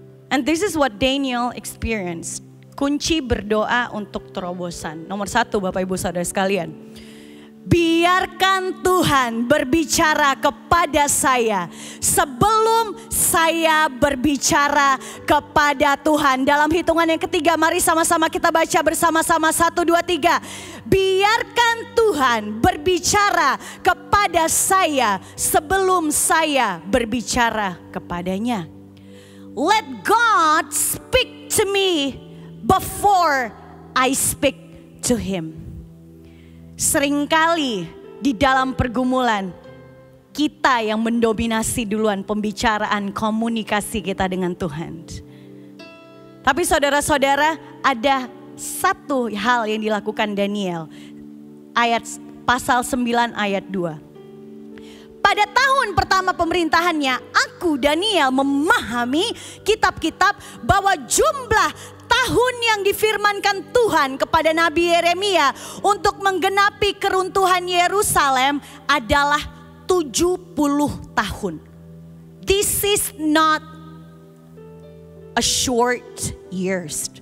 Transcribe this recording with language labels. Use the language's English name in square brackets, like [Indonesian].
[English] And this is what Daniel experienced. [Indonesian] Kunci berdoa untuk terobosan. Nomor 1 Bapak Ibu Saudara sekalian. Biarkan Tuhan berbicara kepada saya sebelum saya berbicara kepada Tuhan. Dalam hitungan yang ketiga, mari sama-sama kita baca bersama-sama. 1, 2, 3. Biarkan Tuhan berbicara kepada saya sebelum saya berbicara kepadanya. [English] Let God speak to me before I speak to Him. [Indonesian] Seringkali di dalam pergumulan kita yang mendominasi duluan pembicaraan komunikasi kita dengan Tuhan. Tapi saudara-saudara, ada satu hal yang dilakukan Daniel. Pasal 9 ayat 2. Pada tahun pertama pemerintahannya, aku Daniel memahami kitab-kitab bahwa jumlah tahun yang difirmankan Tuhan kepada Nabi Yeremia untuk menggenapi keruntuhan Yerusalem adalah 70 tahun. [English] This is not a short years.